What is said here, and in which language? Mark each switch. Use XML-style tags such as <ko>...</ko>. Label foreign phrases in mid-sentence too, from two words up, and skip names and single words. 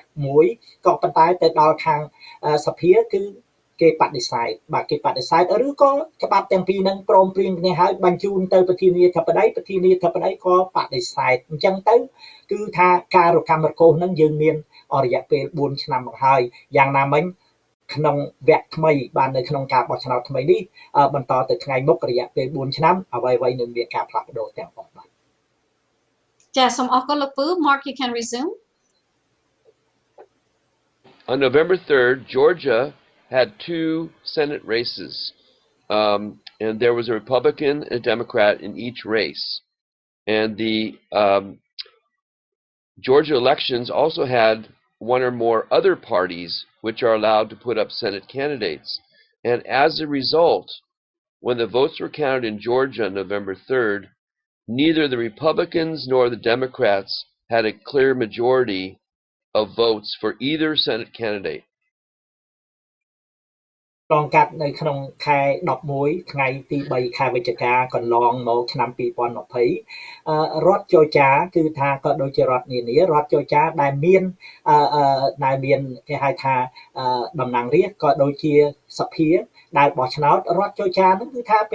<km>មួយក៏ប៉ុន្តែទៅដល់ខាងសភាគឺគេបដិសេធបាទគេបដិសេធឬក៏ច្បាប់ទាំងពីរហ្នឹងព្រមព្រៀងគ្នាហើយបញ្ជូនទៅប្រធានាធិបតីក៏បដិសេធអញ្ចឹងទៅគឺថាការរកម្មរកូសហ្នឹងយើងមានរយៈពេល4ឆ្នាំមកហើយយ៉ាងណាមិញក្នុងវគ្គថ្មីបាននៅក្នុងការបោះឆ្នោតថ្មីនេះបន្តទៅថ្ងៃមុខរយៈពេល4ឆ្នាំអ្វីៗនឹងមានការផ្លាស់ប្ដូរទាំងអស់បាទ ចាសូមអរគុណលោកពូ</km> <en>Mark you can resume On November 3rd, Georgia had 2 Senate races, and there was a Republican and a Democrat in each race. And the Georgia elections also had one or more other parties which are allowed to put up Senate candidates. And as a result, when the votes were counted in Georgia on November 3rd, neither the Republicans nor the Democrats had a clear majority of votes for either Senate candidate.</en> <km>ឆ្លងកាត់នៅក្នុងខែ11ថ្ងៃទី3ខែវិច្ឆិកាកន្លងមកឆ្នាំ2020រដ្ឋជ័រចាគឺថាក៏ដូចជារដ្ឋនានារដ្ឋជ័រចា ដែលមានគេហៅថាតំណាងរាស្ត្រក៏ដូចជាសភាដែលបោះឆ្នោតរដ្ឋជ័រចាហ្នឹងគឺថា</km>